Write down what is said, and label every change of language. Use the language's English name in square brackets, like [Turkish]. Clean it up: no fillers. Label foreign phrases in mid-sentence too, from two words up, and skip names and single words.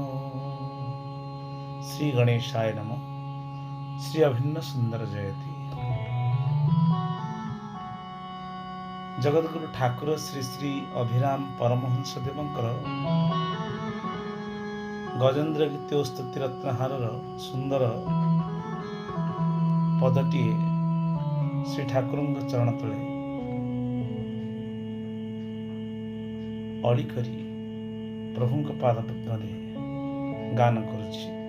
[Sanskrit] श्री गणेशाय नमो। श्री अभिन्न सुंदर जयति। [Odia] ଜଗଦ୍ଗୁରୁ ଠାକୁର ଶ୍ରୀ ଶ୍ରୀ ଅଭିରାମ ପରମହଂସ ଦେବଙ୍କର ଗଜେନ୍ଦ୍ର ଗୀତ ଆଉ ସ୍ତୁତି ରତ୍ନହାର ସୁନ୍ଦର ପଦଟି ଶ୍ରୀ ଠାକୁର ଚରଣ ତଳେ ଅଡ଼ି କରି ପ୍ରଭୁ ପାଦ ପଦ୍ମେ ଗାନ କରୁଛି।